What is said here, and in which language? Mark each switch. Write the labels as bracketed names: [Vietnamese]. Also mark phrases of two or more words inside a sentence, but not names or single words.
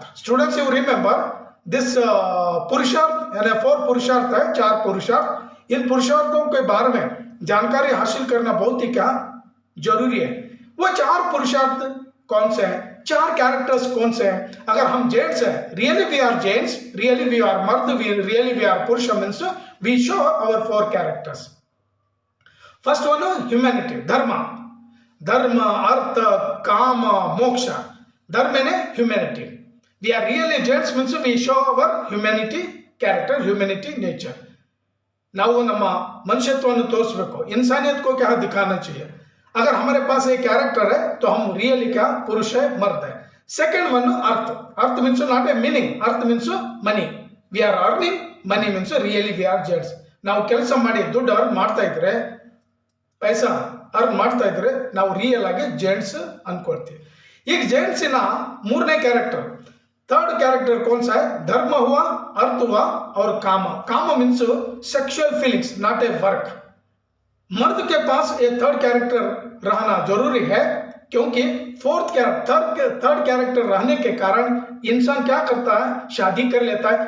[English] Students, you remember this [Hindi] पुरुषार्थ, यानी 4 पुरुषार्थ है, 4 पुरुषार्थ। इन पुरुषार्थों के बारे में जानकारी हासिल करना बहुत ही क्या जरूरी है। वो 4 पुरुषार्थ कौन से हैं, 4 कैरेक्टर्स कौन से हैं। अगर हम जेंट्स हैं, [English] Really we are gents, really we are मर्द, really we are पुरुष, means we show our 4 characters। First one humanity, [Hindi] धर्म, अर्थ, काम, मोक्ष। धर्म यानी ह्यूमैनिटी। [English] We are really gents means we show our humanity character, humanity nature. [Kannada] ನಾವು ನಮ್ಮ ಮನುಷ್ಯತ್ವವನ್ನು ತೋರಿಸಬೇಕು, [Hindi] इंसानियत को क्या दिखाना चाहिए। अगर हमारे पास एक कैरेक्टर है तो हम रियली क्या पुरुष है, मर्द है। [English] Second one अर्थ means not a meaning, अर्थ means money, we are earning money means really we are gents। [Kannada] ನಾವು ಕೆಲಸ ಮಾಡಿ ದುಡ್ಡು ಅರ್ನ್ ಮಾಡ್ತಾ ಇದ್ರೆ, ಪೈಸಾ ಅರ್ನ್ ಮಾಡ್ತಾ ಇದ್ರೆ ನಾವು ರಿಯಲ್ ಆಗಿ जेंट्स ಅನ್ಕೊಳ್ತೀವಿ। ಈಗ जेंट्सिನ 3ನೇ कैरेक्टर, [English] third character [Hindi] कौन सा है, धर्म हुआ, अर्थ हुआ और काम [English] means sexual feelings, not a work. [Hindi] मर्द के पास ये [English] 3rd character [Hindi] रहना जरूरी है, क्योंकि [English] third character [Hindi] रहने के कारण इंसान क्या करता है, शादी कर लेता है।